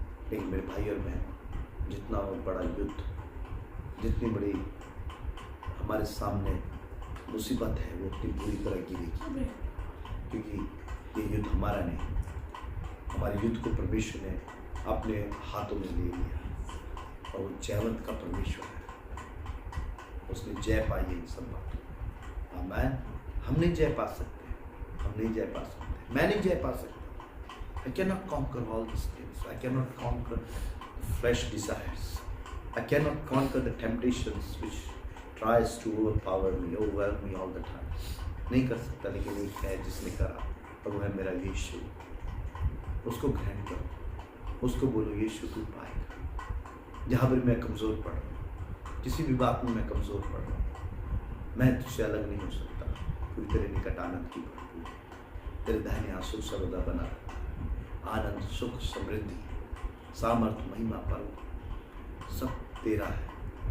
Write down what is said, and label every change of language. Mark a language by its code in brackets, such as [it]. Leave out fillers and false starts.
[hi] लेकिन मेरे भाई और बहन, जितना बड़ा युद्ध, जितनी बड़ी हमारे सामने मुसीबत है, वो उतनी बुरी तरह गिरेगी, क्योंकि ये युद्ध हमारा नहीं, हमारे युद्ध को परमेश्वर ने अपने हाथों में ले लिया और वो जयवंत का परमेश्वर है। उसने जय पाई है इन सब बातों। आमीन। हम नहीं जय पा सकते, मैं नहीं जय पा सकता। [en] I cannot conquer all these things. I cannot conquer the flesh desires. I cannot conquer the temptations which tries to overwhelm me all the time. [hi] नहीं कर सकता, लेकिन एक है जिसने करा, और वो है मेरा यीशु। उसको ग्रहण करो, उसको बोलो यीशु तू पाएगा। जहाँ पर मैं कमज़ोर पड़ रहा हूँ, किसी भी बात में मैं कमज़ोर पड़ रहा हूँ, मैं तुझसे अलग नहीं हो सकता, क्योंकि तेरे निकट आनंद की भरपूर, तेरे दाहिने हाथ सुख सर्वदा बना, आनंद सुख समृद्धि सामर्थ महिमा पर्व सब तेरा है।